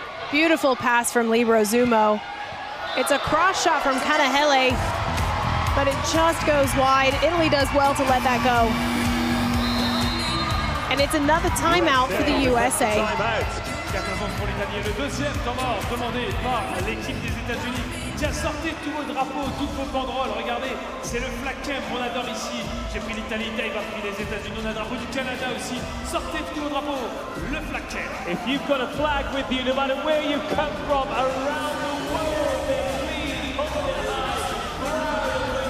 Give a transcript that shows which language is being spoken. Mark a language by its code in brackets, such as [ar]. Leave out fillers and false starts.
[en] Beautiful pass from Libero Zumo. It's a cross shot from Canahele, but it just goes wide. Italy does well to let that go. And it's another timeout for the USA. [fr] Pour l'Italie. Le deuxième temps mort demandé par l'équipe des États-Unis. Tiens, sortez tous vos drapeaux, toutes vos banderoles. Regardez, c'est le flag camp qu'on adore ici. J'ai pris l'Italie, Dave a pris les États-Unis. On a un drapeau du Canada aussi. Sortez tous vos drapeaux. Le flag camp. [en] If you've got a flag with you, no matter where you come from around the world, then please hold it high.